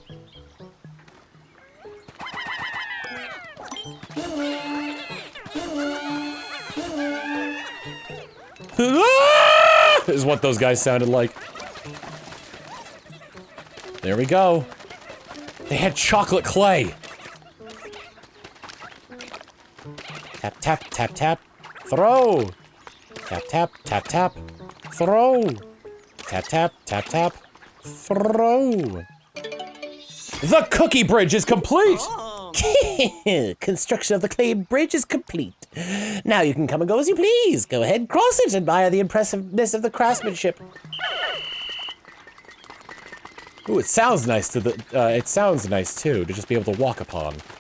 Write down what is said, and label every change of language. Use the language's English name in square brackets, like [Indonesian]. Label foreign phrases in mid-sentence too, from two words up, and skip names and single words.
[English] Is what those guys sounded like. There we go. They had chocolate clay. Tap, tap, tap, tap. Throw. Tap, tap, tap, tap. Throw. Tap, tap, tap, tap. Throw. The cookie bridge is complete! Construction of the clay bridge is complete. Now you can come and go as you please. Go ahead, cross it, admire the impressiveness of the craftsmanship. Ooh, it sounds nice to the, it sounds nice too, to just be able to walk upon.